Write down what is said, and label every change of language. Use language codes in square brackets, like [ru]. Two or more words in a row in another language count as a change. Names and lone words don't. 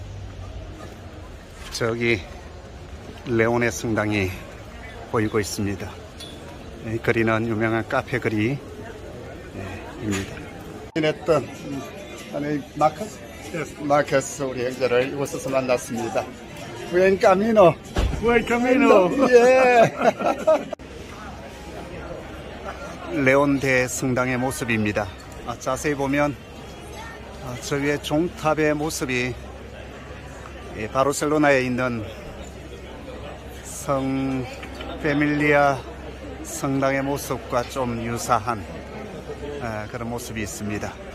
[ko] 저기 레온의 성당이 보이고 있습니다. 이 거리는 유명한 카페 거리입니다. 했던 마커스 우리 형제를 이곳에서 만났습니다. [es] Buen camino. Buen camino. [ko] 예. 레온대 성당의 모습입니다. 자세히 보면 저 위에 종탑의 모습이 바르셀로나에 있는 성 페밀리아 성당의 모습과 좀 유사한 그런 모습이 있습니다.